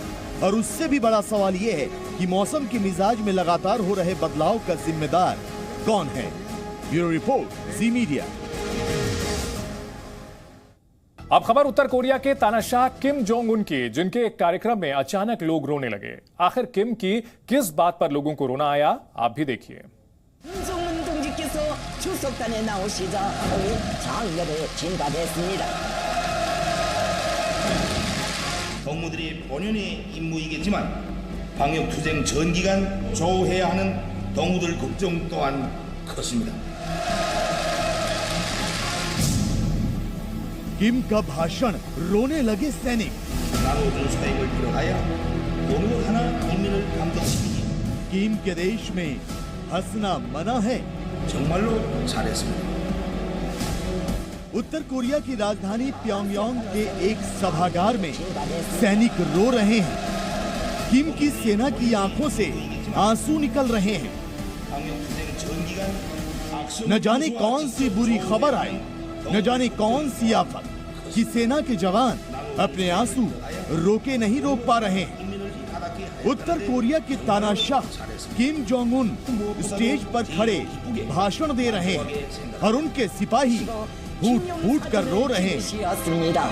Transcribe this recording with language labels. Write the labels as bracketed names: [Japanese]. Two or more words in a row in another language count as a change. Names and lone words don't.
[Hindi] और उससे भी बड़ा सवाल यह है कि मौसम के मिजाज में लगातार हो रहे बदलाव का जिम्मेदार कौन है। [English] bureau report, Zee Media. [Hindi] अब खबर उत्तर कोरिया के तानाशाह किम जोंग उन की, जिनके एक कार्यक्रम में अचानक लोग रोने लगे। आखिर किम की किस बात पर लोगों को रोना आया, आप भी देखिए। [Korean] 동무들이 본연의 임무이겠지만 방역 투쟁 전 기간 조해야 하는 동무들 걱정 또한 컸습니다. [Hindi] किम का भाषण, रोने लगे सैनिक। [Korean] 나노준 사역을 비롯하여 어느 하나 인민을 감동시키기 [Hindi] किम के देश में हंसना मना है। [Korean] 정말로 잘했습니다. [Hindi] उत्तर कोरिया की राजधानी प्योंगयांग के एक सभागार में सैनिक रो रहे हैं। किम की सेना की आंखों से आंसू निकल रहे हैं। [Korean] 방역 투쟁 전 기간 [Hindi] न जाने कौन सी बुरी खबर आई, न जाने कौन सी आफत कि सेना के जवान अपने आंसू रोके नहीं रोक पा रहे हैं। उत्तर कोरिया के तानाशाह किम जोंग उन स्टेज पर खड़े भाषण दे रहे हैं और उनके सिपाही फूट फूट कर रो रहे हैं।